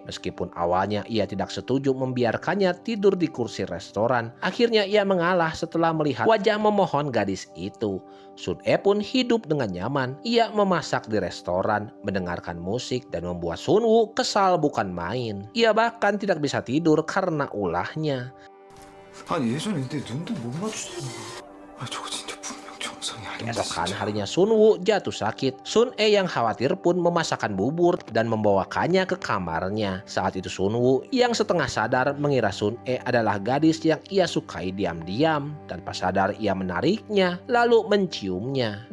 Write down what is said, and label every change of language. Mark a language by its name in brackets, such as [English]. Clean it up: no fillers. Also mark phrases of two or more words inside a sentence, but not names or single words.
[Indonesian] Meskipun awalnya ia tidak setuju membiarkannya tidur di kursi restoran, akhirnya ia mengalah setelah melihat wajah memohon gadis itu. Sun E pun hidup dengan nyaman. Ia memasak di restoran, mendengarkan musik, dan membuat Sun Woo kesal bukan main. Ia bahkan tidak bisa tidur karena ulahnya. [Korean] 아니 예전에 내 눈도 못 마주쳤던 거. 아 저거 진짜 분명 정상이 아닌데. [Indonesian] Keesokan harinya Sun Woo jatuh sakit. Sun E yang khawatir pun memasakkan bubur dan membawakannya ke kamarnya. Saat itu Sun Woo yang setengah sadar mengira Sun E adalah gadis yang ia sukai diam-diam. Tanpa sadar ia menariknya lalu menciumnya.